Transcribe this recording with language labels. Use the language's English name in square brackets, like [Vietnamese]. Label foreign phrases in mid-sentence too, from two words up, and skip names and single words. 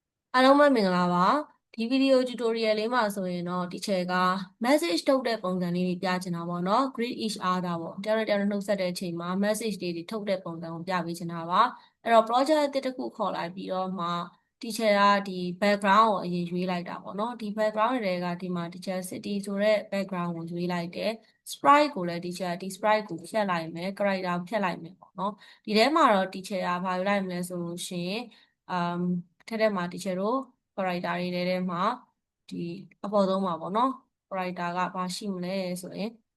[Burmese] အားလုံးပဲမင်္ဂလာပါဒီဗီဒီယို tutorial လေးမှာဆိုရင်တော့ teacher က message ထုတ်တဲ့ပုံစံလေးတွေပြချင်တာပေါ့နော် [English] greet each other [Burmese] ပေါ့တယောက်နဲ့တယောက်နှု တ်ဆက်တဲ့အချိန်မှာ message တွေထုတ်တဲ့ပုံစံကိုပြပေးချင်တာပါအဲ့တော့ project အသစ်တစ်ခုခေါ်လိုက်ပြီးတော့မှ teacher ကဒီ background ကိုအရင်ရွေးလိုက်တာပေါ့နော်ဒီ background တွေကဒီမှာ teacher city ဆိုတဲ့ background ကိုရွေးလိုက်တယ် sprite ကိုလည်း teacher ဒီ sprite ကိုဖြတ်လိုက်မယ် character ဖြတ်လိုက်မယ်ပေါ့နော်ဒီထဲမှာတော့ teacher ကဘာယူလိုက်မလဲဆိုလို့ရှိရင်ထက်မှာ teacher တို့ character တွေထဲမှာဒီအပေါ်ဆုံးမှာပေါ့နော် character ကဘာရှိမလဲဆိုရင်